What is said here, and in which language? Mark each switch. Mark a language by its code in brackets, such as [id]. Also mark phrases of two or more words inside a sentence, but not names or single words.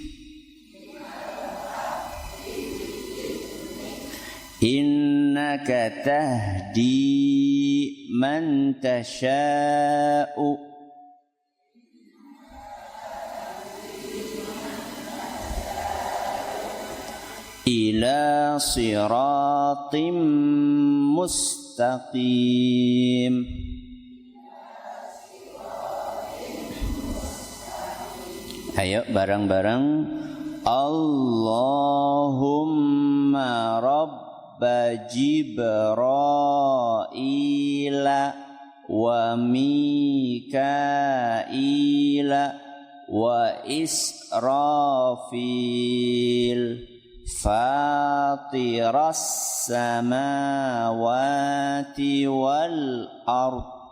[ar] إنك تهدي من تشاء إلى صراط مستقيم. [jv] Ayo bareng-bareng. [ar] اللهم رب جبريل وميكائيل و إسرافيل فاطر السماوات والأرض